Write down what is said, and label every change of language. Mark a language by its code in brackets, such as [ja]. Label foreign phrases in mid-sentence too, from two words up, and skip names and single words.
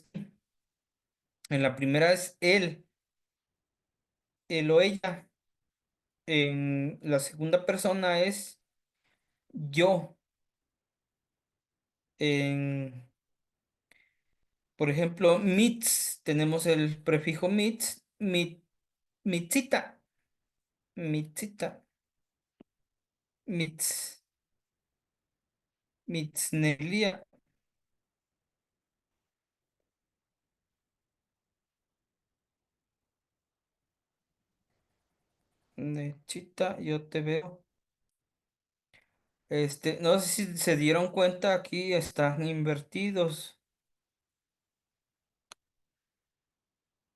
[es] En la primera es él o ella. En la segunda persona es yo. En, por ejemplo, mitz, tenemos el prefijo mitz, [nah] mitzita, mitzita, mitz, mitznelia. Nechita, [es] yo te veo. No sé si se dieron cuenta, aquí están invertidos.